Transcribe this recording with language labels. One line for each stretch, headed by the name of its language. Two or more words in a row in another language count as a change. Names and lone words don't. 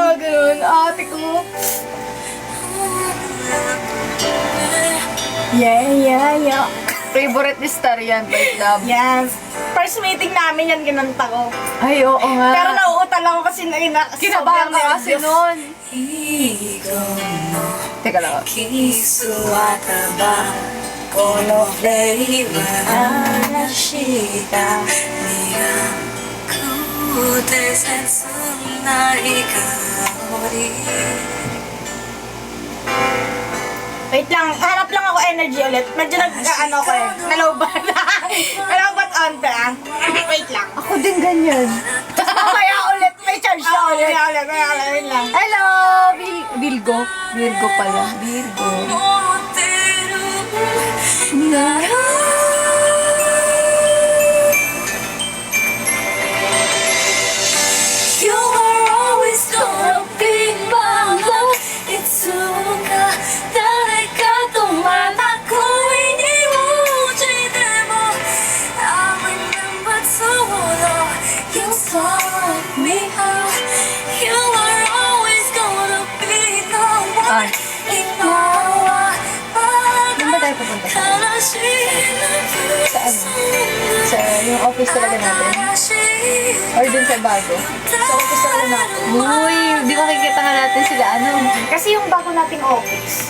Filipino: Mga ganun. Ate ko. Yeah. Favorite ni Star yan, Bait Love. Yes. First meeting namin yan, kinanta ko. Ay, oo nga. Pero nauutal ako kasi Kinabahan ka kasi nun. Teka lang.
Japanese: キスはたばこのフレーバー話した苦くて切ない香り
Filipino: Wait lang, harap lang ako energy ulit. Medyo nag-ano ko eh. Nalobat. Nalobat onte ah. Wait lang. Ako din ganyan. Tapos mamaya ulit, may charge na ulit. Wait lang. Hello, Virgo. Virgo pala. Virgo.
Japanese: 持ってるなら
English: You are always gonna be my love
Japanese: いつか誰かとまた恋に落ちても
English: I remember tomorrow You saw me out You are always gonna be the one
Filipino: Ay.
Japanese: 今は
Filipino: Saan ba tayo pupunta?
Japanese: 悲しい
Filipino: Saan? Sa yung office talaga natin. Or dun sa bago? So, gusto na natin. Uy, di makikita nga natin sila, ano? Kasi yung bago nating office.